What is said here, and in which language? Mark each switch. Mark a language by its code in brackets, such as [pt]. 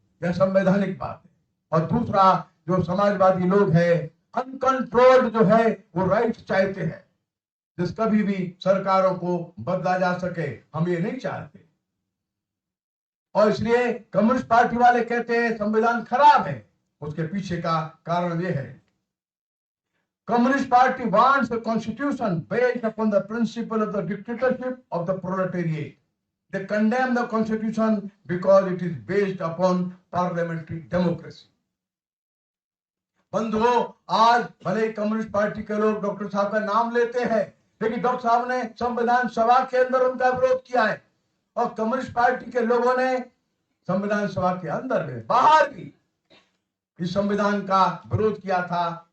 [hi] यह संवैधानिक बात है। और दूसरा, जो समाजवादी लोग हैं, अनकंट्रोल्ड जो है वो राइट चाहते हैं, जिस कभी भी सरकारों को बदला जा सके, हम ये नहीं चाहते। और इसलिए कम्युनिस्ट पार्टी वाले कहते हैं संविधान खराब है। उसके पीछे का कारण ये है, [en] Communist party wants the constitution based upon the principle of the dictatorship of the proletariat. They condemn the constitution because it is based upon parliamentary democracy. [hi] बंधुओं, आज भले ही कम्युनिस्ट पार्टी के लोग डॉक्टर साहब का नाम लेते हैं, लेकिन डॉक्टर साहब ने संविधान सभा के अंदर उनका विरोध किया है, और कम्युनिस्ट पार्टी के लोगों ने संविधान सभा के अंदर में, बाहर भी इस संविधान का विरोध किया था।